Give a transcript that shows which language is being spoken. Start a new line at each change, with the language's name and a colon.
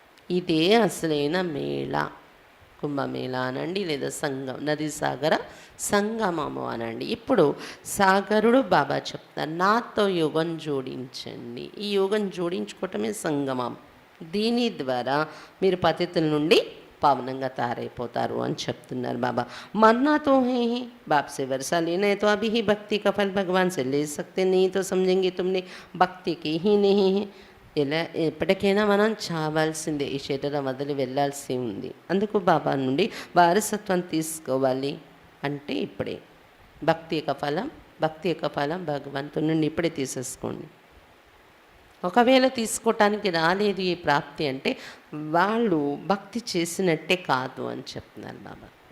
Telugu: ఇదే అసలైన మేళ, కుంభమేళ అనండి, లేదా సంగం, నది సాగర సంగమము అనండి. ఇప్పుడు సాగరుడు బాబా చెప్తారు, నాతో యోగం జోడించండి. ఈ యోగం జోడించుకోవటమే సంగమం. దీని ద్వారా మీరు పతితుల నుండి పావనంగా తయారైపోతారు అని చెప్తున్నారు బాబా.
Hindi: मरना तो है ही, बाप से वर्षा लेना है तो अभी ही भक्ति का फल भगवान से ले सकते, नहीं तो समझेंगे तुमने भक्ति की ही नहीं है.
Telugu: ఇలా ఎప్పటికైనా మనం చావాల్సిందే, ఈ శరీరం వదిలి వెళ్ళాల్సి ఉంది. అందుకు బాబా నుండి వారసత్వం తీసుకోవాలి అంటే ఇప్పుడే భక్తి యొక్క ఫలం భక్తి యొక్క ఫలం భగవంతుని నుండి ఇప్పుడే తీసేసుకోండి. ఒకవేళ తీసుకోవటానికి రాలేదు ఈ ప్రాప్తి అంటే వాళ్ళు భక్తి చేసినట్టే కాదు అని చెప్తున్నారు బాబా.